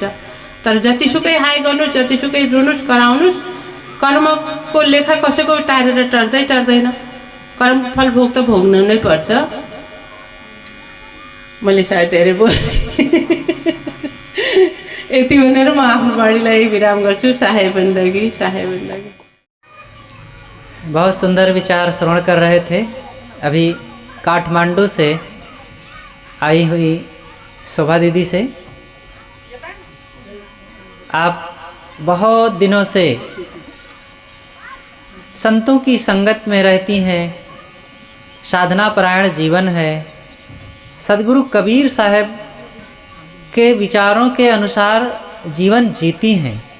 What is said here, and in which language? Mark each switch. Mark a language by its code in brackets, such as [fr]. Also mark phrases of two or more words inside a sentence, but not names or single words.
[ne] तर जतिसुकै हाय गर्नुहोस्, जतिसुकै रुनुहोस्, कराउनुहोस्, कर्मको लेखा कसैको टारेर टर्दैन। कर्मफल भोग त भोग्नु नै पर्छ। मैले सायद धेरै बोलेँ। यति भनेर म आफ्नो बाणीलाई विराम गर्छु। [hi] साहेब बन्दगी, साहेब बन्दगी। बहुत सुंदर विचार श्रवण कर रहे थे अभी काठमांडू से आई हुई शोभा दीदी से। आप बहुत दिनों से संतों की संगत में रहती हैं, साधना परायण जीवन है, सदगुरु कबीर साहब के विचारों के अनुसार जीवन जीती हैं।